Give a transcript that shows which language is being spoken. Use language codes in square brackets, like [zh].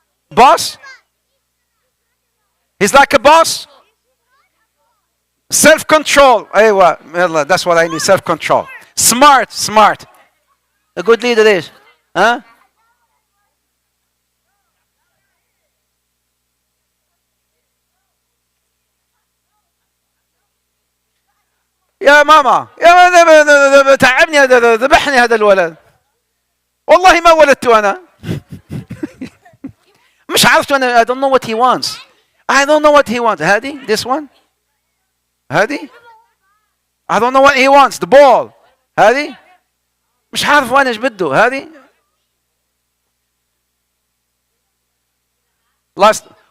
[en] Boss? He's like a boss? Self-control. أيوة, that's what I need. Self-control. Smart. A good leader is, [ar] يا ماما تعبني هذا، ذبحني هذا الولد. والله ما ولدته أنا. مش عارفه أنا. [en] I don't know what he wants. هذه this one. هذه I don't know what he wants. The ball. [ar] هذه مش عارف أنا إيش بده. هذه last.